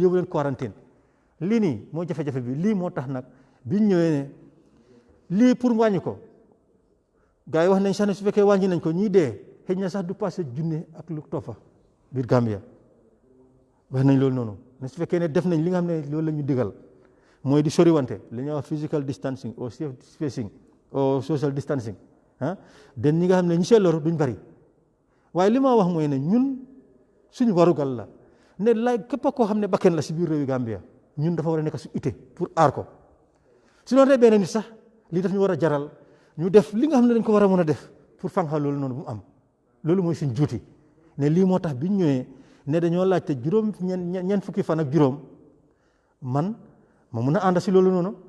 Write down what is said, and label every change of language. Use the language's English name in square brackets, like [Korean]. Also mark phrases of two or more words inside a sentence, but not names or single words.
[Wolof] yóbbu leen quarantaine lii nii moo jafe-jafe bi lii moo tax nag biñ ñëwee ne lii pour wàññi ko gars yi wax nañ sax ne su fekkee wàññi nañ ko ñii dee xëy na sax du passé junne ak lu toppa biir Gambia wax nañ loolu noonu ne su fekkee ne def nañ li nga xam ne loolu la ñu digal mooy di soriwante li ñuy wax [English] physical distancing or safe spacing or social distancing [Wolof] den ñi nga xam ne ñi see loru duñ bari waaye li ma wax mooy ne ñun suñu warugal la ne la képp koo xam ne bakken la si biir réewi Gambia ñun dafa war a nekk su ité pour aar ko su doon rey benn nit sax lii daf ñu war a jaral ñu def li nga xam ne dañ ko war a mën a def pour fanxal loolu noonu bu mu am loolu mooy suñ juuti ne lii moo tax biñ ñëwee ne dañoo laajte ñeent fukki fan ak juróom man ma mun a ànd si loolu noonu